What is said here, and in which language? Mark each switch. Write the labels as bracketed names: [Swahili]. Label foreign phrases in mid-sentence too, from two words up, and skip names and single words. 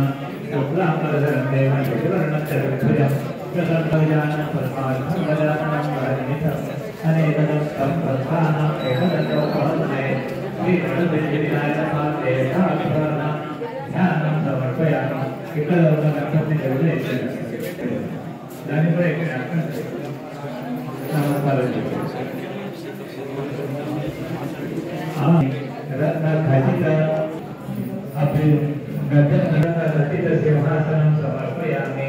[Sanskrit] शुक्लांबरधरं देवं शुक्लवर्णश्चतुर्भुजं प्रसन्नवदनं परमार्थं गजाननं वरनिधिम् अनेकदं सम्प्रदानम् एकदन्तोपहरणे श्रीगणपतिविनायकदेवताभ्यां ध्यानं समर्पयामि। [Telugu] ఇక్కడ ఉన్న గణపతిని గౌరవించండి। దానిపై నమస్కారం [Sanskrit] రత్నఖచిత రచిత సింహాసనం సమర్పయామి।